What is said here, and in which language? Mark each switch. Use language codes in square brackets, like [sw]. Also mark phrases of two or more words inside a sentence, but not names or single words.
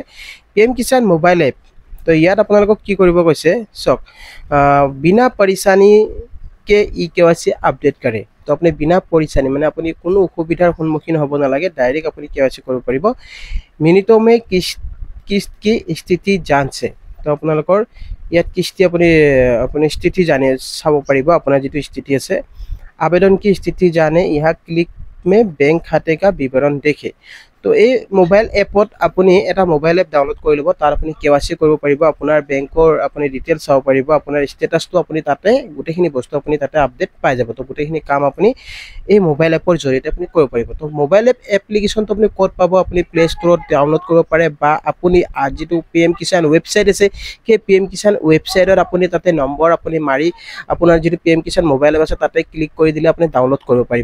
[as] PM কিষাণ মোবাইল এপ, তো ইয়াত আপোনালোকক কি কৰিব কৈছে চক, [hi] बिना परेशानी के EKYC अपडेट करें। [as] তো আপুনি [hi] बिना परेशानी [as] মানে আপুনি কোনো অসুবিধাৰ সন্মুখীন হ'ব নালাগে, ডাইৰেক্ট আপুনি KYC কৰিব পাৰিব। [hi] मिनटों में किस्त की स्थिति जानें। [as] তো আপোনালোকৰ ইয়াত কিস্তি আপুনি স্থিতি জানে চাব পাৰিব, আপোনাৰ যেটো স্থিতি আছে। [hi] आवेदन की स्थिति जाने, यहाँ क्लिक में बैंक खाते का विवरण देखे। [as] তো এই মোবাইল এপত আপুনি এটা [en] mobile app [as] ডাউনলোড কৰি ল'ব, তাৰ আপুনি KYC কৰিব পাৰিব, আপোনাৰ বেংকৰ আপুনি ডিটেইলছ চাব পাৰিব, আপোনাৰ ষ্টেটাসটো আপুনি তাতে গোটেইখিনি বস্তু আপুনি তাতে আপডেট পাই যাব। তো গোটেইখিনি কাম আপুনি এই মোবাইল এপৰ জৰিয়তে আপুনি কৰিব পাৰিব। তো [en] mobile app [as] এপ্লিকেশ্যনটো আপুনি ক'ত পাব, আপুনি প্লে ষ্টৰত ডাউনলোড কৰিব পাৰে, বা আপুনি যেটো PM কিষাণ ৱেবছাইট আছে, সেই PM কিষাণ ৱেবছাইটত আপুনি তাতে নম্বৰ আপুনি মাৰি আপোনাৰ যেটো PM কিষাণ মোবাইল এপ আছে তাতে ক্লিক কৰি দিলে আপুনি ডাউনলোড কৰিব পাৰিব।